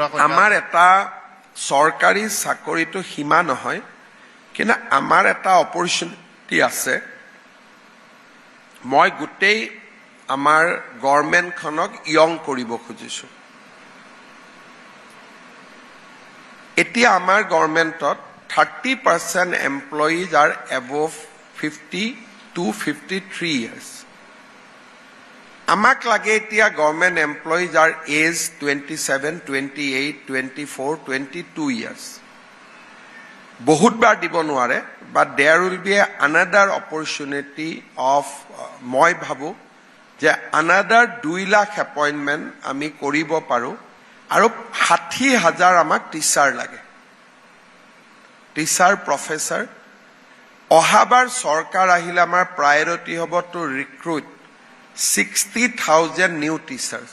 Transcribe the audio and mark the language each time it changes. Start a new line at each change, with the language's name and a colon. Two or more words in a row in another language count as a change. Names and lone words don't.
Assamese: আমাৰ এটা চৰকাৰী চাকৰিটো সীমা নহয়, কিন্তু আমাৰ এটা অপৰচুনিটি আছে। মই গোটেই আমাৰ গভৰ্ণমেণ্টখনক য়ং কৰিব খুজিছোঁ। এতিয়া আমাৰ গভৰ্ণমেণ্টত
English: 30% employees are above 50 to 53 years.
Assamese: আমাক লাগে এতিয়া
English: government employees are age 27, 28, 24, 22 years.
Assamese: বহুতবাৰ দিব নোৱাৰে,
English: but there will be another opportunity of
Assamese: মই ভাবোঁ যে
English: another 2
Assamese: লাখ এপইণ্টমেণ্ট আমি কৰিব পাৰোঁ আৰু 60,000 আমাক টিচাৰ লাগে,
English: teacher professor.
Assamese: অহাবাৰ চৰকাৰ আহিলে আমাৰ প্ৰায়ৰিটি হ'ব
English: to recruit 60,000 new teachers.